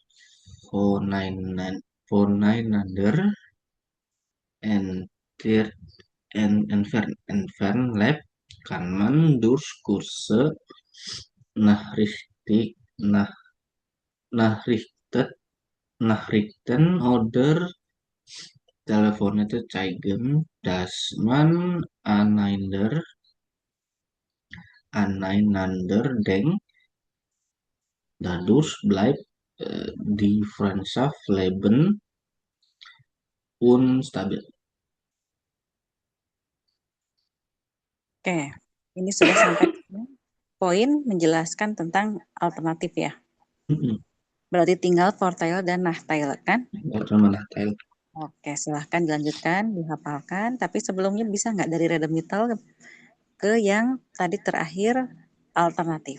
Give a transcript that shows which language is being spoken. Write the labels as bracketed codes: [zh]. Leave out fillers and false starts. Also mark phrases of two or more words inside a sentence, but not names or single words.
[de] voneinander entfernt, entfernt lebt, kann man durch Kurse Nachrichten, nach, Nachrichten, Nachrichten oder Telefonate zeigen, dass man aneinander denkt. Dadurch bleibt die Freundschaft leben und stabil. [id] Oke, ini sudah sampai poin menjelaskan tentang alternatif ya. Berarti tinggal Fortile dan Nachteile kan? Nachteile. Oke, silahkan dilanjutkan, dihafalkan. Tapi sebelumnya bisa nggak dari Redemittel ke yang tadi terakhir alternatif?